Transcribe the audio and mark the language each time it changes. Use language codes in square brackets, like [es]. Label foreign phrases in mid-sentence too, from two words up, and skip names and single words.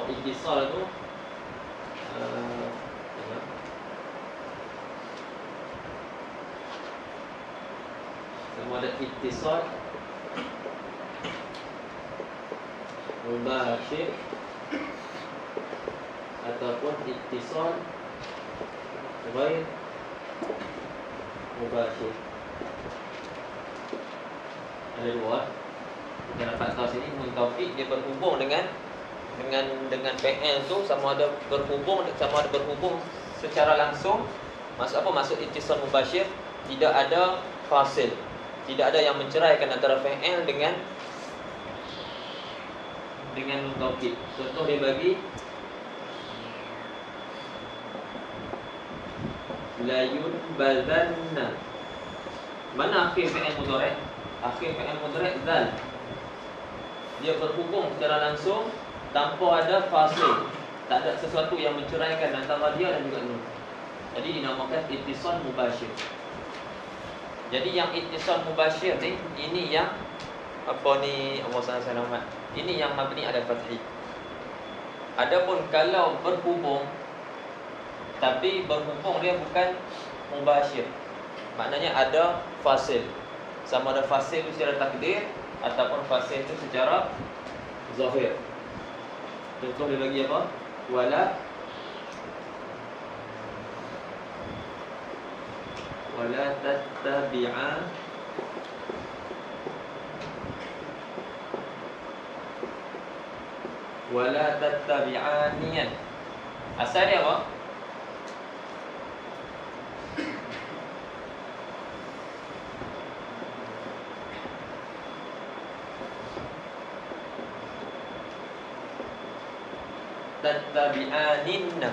[ms] Ittisal tu sama ada [ar] ittisal mubashir [ms] ataupun [ar] ittisal ghair mubashir. [ms] Ada dua. Kita dapat tahu sini [ar] nun taukid [ms] dia berhubung dengan fi'il tu sama ada berhubung secara langsung. Maksud apa? Maksud [ar] ittisal mubashir, [ms] tidak ada fasil, tidak ada yang menceraikan antara fi'il dengan [ar] nun taukid. [ms] Contoh dia bagi [ar] la yunbazanna. [ms] Mana akhir [ar] fi'il mudhari'? [ms] Akhir [ar] fi'il mudhari' [ms] zal. Dia berhubung secara langsung tanpa ada fasil, tak ada sesuatu yang menceraikan antara dia dan juga nun. Jadi dinamakan [ar] ittisal mubashir. [ms] Jadi yang [ar] ittisal mubashir [ms] ni, ini yang Allah SWT, ini yang [ar] mabni ala fathi. [ms] Adapun kalau berhubung tapi berhubung dia bukan mubashir, maknanya ada fasil. Sama ada fasil itu secara takdir ataupun fasil itu secara zahir. Contoh dia bagi apa? [ar] Wala tattabi'a wala tattabi'aniyan [ms] Asal dia apa? [ar] Tattabi'aninna.